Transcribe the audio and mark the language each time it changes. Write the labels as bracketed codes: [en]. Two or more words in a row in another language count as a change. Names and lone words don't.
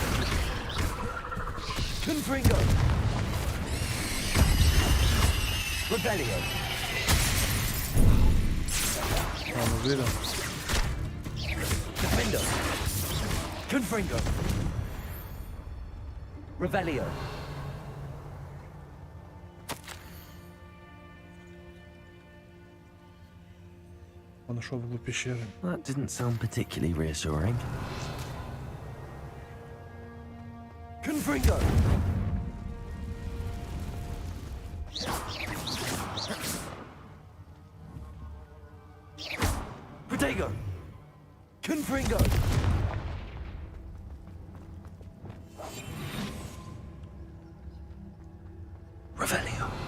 [en] Confringo! Rebellion! [es] Vamos, vida. [en] Defendo! Confringo! Revelio! [ru] Он нашел в углу пещеры. [en] That didn't sound particularly reassuring. Confringo! Protego! Confringo! Revelio!